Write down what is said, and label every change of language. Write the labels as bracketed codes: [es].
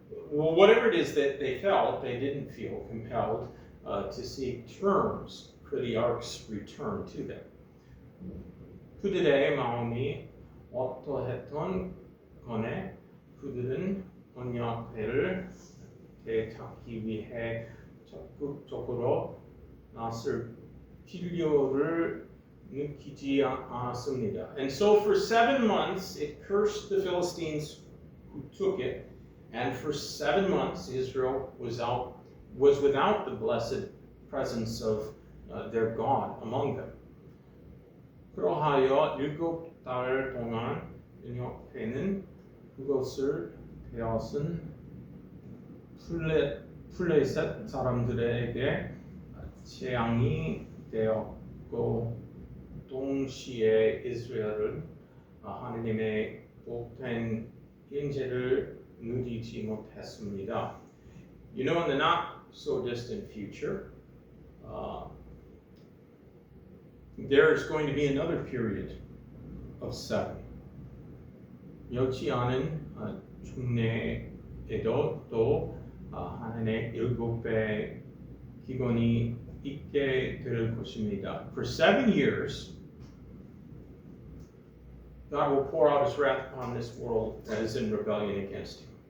[en] Well, whatever it is that they felt, they didn't feel compelled to seek terms for the ark's return to them. [ko] 그들의 마음이 어떠했던 간에 그들은 언약궤를 되찾기 위해 적극적으로 나설 필요를 느끼지 않았습니다. [en] And so for 7 months it cursed the Philistines who took it, and for 7 months Israel was without the blessed presence of their God among them. [ko] 그러하여 7달 동안 언약궤는 그것을 빼앗은 블레셋 사람들에게 재앙이 되었고, 동시에 이스라엘은 하나님의 복된 임재를 누리지 못했습니다. [en] You know, in the not so distant future, there's going to be another period of 7. [ko] 여지 않은 중내에도 또 하나님의 7배 기근이 있게 될 것입니다. [en] For 7 years, God will pour out His wrath upon this world that is in rebellion against Him.